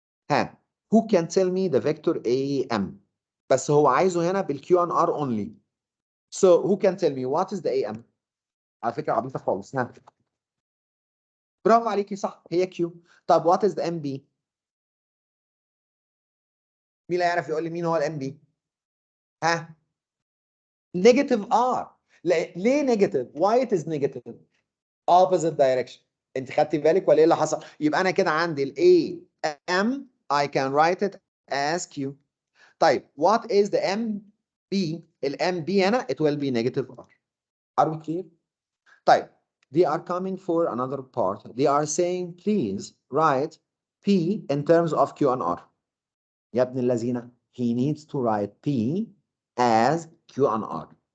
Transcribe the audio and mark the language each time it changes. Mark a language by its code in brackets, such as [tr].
[en] ها who can tell me the vector AM؟ [ar] بس هو عايزه هنا بالQ [en] and R only. So who can tell me what is the AM؟ [ar] على فكرة عبيطة خالص. ها برافو عليكي صح هي Q. طب [en] what is the MB؟ [ar] مين اللي يعرف يقول لي مين هو الام بي؟ ها؟ نيجاتيف ار. ليه [en] Negative? Why it is negative? opposite direction. [ar] انت خدتي بالك ولا ايه اللي حصل؟ يبقى انا كده عندي ال AM [en] I can write it as Q. طيب what is the MB؟ [ar] ال MB هنا [en] it will be negative R. Are we clear؟ [ar] طيب [en] they are coming for another part. They are saying please write P in terms of Q and R. [ar] يا ابن الذين [en] he needs to write P as Q and R.